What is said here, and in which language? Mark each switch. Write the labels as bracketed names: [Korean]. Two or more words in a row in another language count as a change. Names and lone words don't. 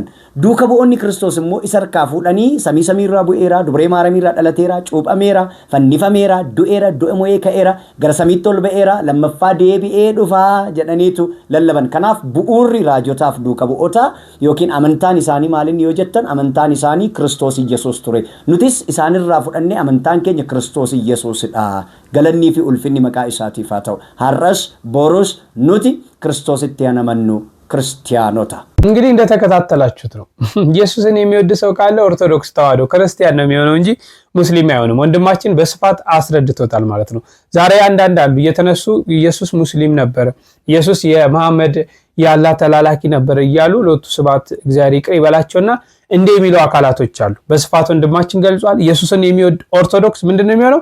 [Oromo] Duuka bu'oonni Kiristoos immoo isa harkaa fuudhanii samii irraa bu'eera, dubree Maariyaamii irraa dhalateera, cuuphameera, fannifameera, du'eera, du'a mo'ee ka'eera, gara samiitti ol ba'eera, lammaffaa deebi'ee dhufaa jedhaniitu lallaban. Kanaaf bu'uurri raajotaaf duuka bu'ootaa yookiin amantaan isaanii maaliin yoo jettan, amantaan isaanii Kiristoos Iyyasuus ture. Nutis isaanirraa fudhannee amantaan keenya Kiristoos Iyyasuusidha. Galannii fi ulfinni maqaa isaatiif haa ta'u. Har'as boros nuti [Amharic] ክርስቶስን ያመኑ ክርስቲያኖታ። እንግዲህ እንደተከታተላችሁት ነው። ኢየሱስን የሚወድ ሰው ካለ ኦርቶዶክስ ተዋህዶ ክርስቲያን ነው የሚሆነው እንጂ ሙስሊም አይሆንም። ወንድማችን በስፋት አስረድቶታል ማለት ነው። ዛሬ አንዳንድ አሉ እየተነሱ ኢየሱስ ሙስሊም ነበር፣ ኢየሱስ የመሐመድ ያላ ተላላኪ ነበር እያሉ ሎቱ ስባት እግዚአብሔር ይቅር ይበላቸውና እንደ የሚለው አካላቶች አሉ። በስፋት ወንድማችን ገልጿል። ኢየሱስን የሚወድ ኦርቶዶክስ ምንድነው የሚሆነው?